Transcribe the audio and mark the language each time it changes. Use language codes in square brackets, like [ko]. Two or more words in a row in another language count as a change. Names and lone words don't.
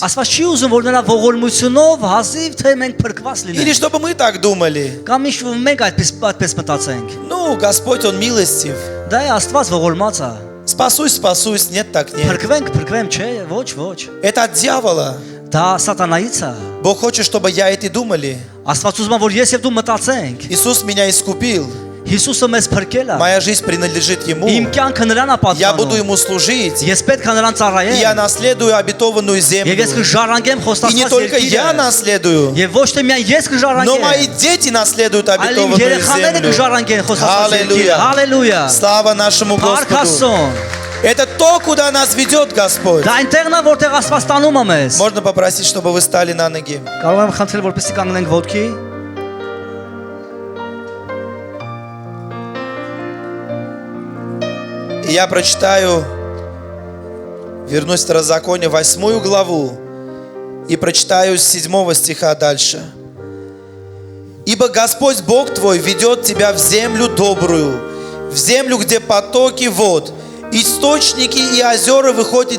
[hy] Աստված չի ուզում որ նրա ողորմությունով հազիվ թե մենք փրկված [ru] Или [hy] լինենք։ [ru] чтобы мы так думали. [hy] Կամ ինչ որ մենք այդպես մտածենք։ [ru] Ну, Господь, Он милостив. [hy] Դա է Աստված ողորմած է։ [ru] Спасусь, нет, так нет. [hy] Փրկվենք, չէ, ոչ։ [ru] Это от дьявола. [hy] Դա սատանայից է։ [ru] Бог хочет, чтобы я и ты думали. [hy] Աստված ուզում է որ ես եւ դու մտածենք։ [ru] Иисус меня искупил. [hy] Հիսուսը մեզ փրկել է։ [ru] Моя жизнь принадлежит Ему. [hy] Իմ կյանքը նրան է [ru] Я буду [hy] պատկանում։ [ru] Ему служить. [hy] Ես պետք է նրան [ru] И я [hy] ծառայեմ։ [ru] наследую обетованную [hy] Եվ [ru] землю. [hy] ես կժառանգեմ [ru] И не [hy] խոստացված [ru] только я [hy] երկիրը։ [ru] наследую, [hy] Եվ ոչ թե միայն ես [ru] но мои [hy] կժառանգեմ, [ru] дети наследуют [hy] այլ իմ [ru] обетованную [hy] երեխաները [ru] землю. [hy] կժառանգեն խոստացված երկիրը։ [ru] Аллилуйя. [hy] Հալելույա։ [ru] Слава нашему Господу. [hy] Փառք [ru] Это то, куда нас ведет Господь. [hy] Դա այնտեղն է որտեղ Աստված տանում է մեզ։ [ru] Можно попросить, чтобы вы стали на ноги. [hy] Կարող եմ խնդրել որպեսզի կանգնենք ոտքի։ [ru] И я прочитаю, вернусь в Второзаконие, 8 главу, и прочитаю с 7 стиха дальше. «Ибо Господь Бог твой ведет тебя в землю добрую, в землю, где потоки вод, источники и озера выходят